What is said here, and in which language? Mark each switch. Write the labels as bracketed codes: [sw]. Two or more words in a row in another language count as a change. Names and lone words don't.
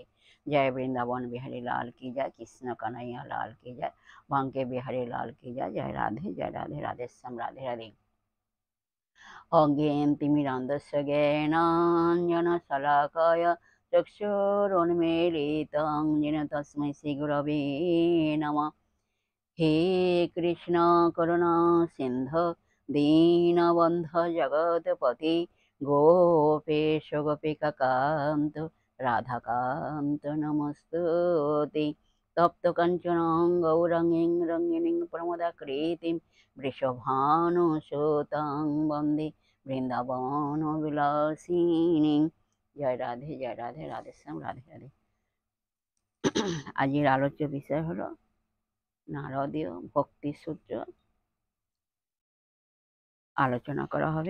[hi] जय वृन्दावन बिहारी लाल की जय, कृष्ण कन्हैया लाल की जय, बांके बिहारी लाल की जय। [bn] জয় রাধে, জয় রাধে, রাধে শ্যাম, রাধে রাধে। [sa] অজ্ঞেন তিমিরান্ধস্য জ্ঞানাঞ্জনশলাকায় চক্ষুरुन्मीलितं येन तस्मै श्रीगुरवे नमः। हे कृष्ण करुणा सिन्धु दीनबन्धु जगत्पते गोपेश गोपिकान्त राधाकान्त नमस्तुते। तप्त काञ्चन गौराङ्गीं रङ्गिणीं प्रमदाकृतिं वृषभानुसुतां वन्दे বৃন্দাবনবিলাসিনী। [bn] জয় রাধে, জয় রাধে, রাধে শ্যাম, রাধে রাধে। আজকের আলোচ্য বিষয় হলো নারদীয় ভক্তি সূত্র আলোচনা করা হবে।